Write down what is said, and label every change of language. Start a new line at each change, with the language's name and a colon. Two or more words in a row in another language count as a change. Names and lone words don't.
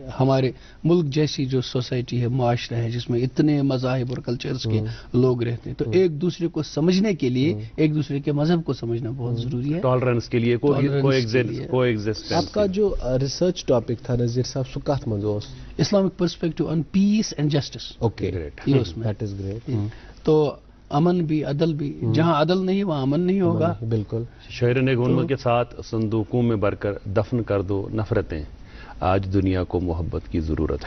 Urdu: ہمارے ملک جیسی جو سوسائٹی ہے، معاشرہ ہے جس میں اتنے مذاہب اور کلچرز کے لوگ رہتے ہیں، تو ایک دوسرے کو سمجھنے کے لیے ایک دوسرے کے مذہب کو سمجھنا بہت ضروری ہے، ٹالرنس کے لیے، کو ایگزسٹنس۔ آپ کا جو
English: research topic
Urdu: تھا نذیر صاحب
Kashmiri: سو کت مز اوس؟
English: Islamic perspective on peace and justice. Okay, that is great.
Urdu: تو امن بھی عدل بھی. جہاں عدل نہیں وہاں امن نہیں ہوگا. بالکل. شعر نگونما کے ساتھ صندوقوں میں بھر کر دفن کر دو نفرتیں، آج دنیا کو محبت کی ضرورت ہے.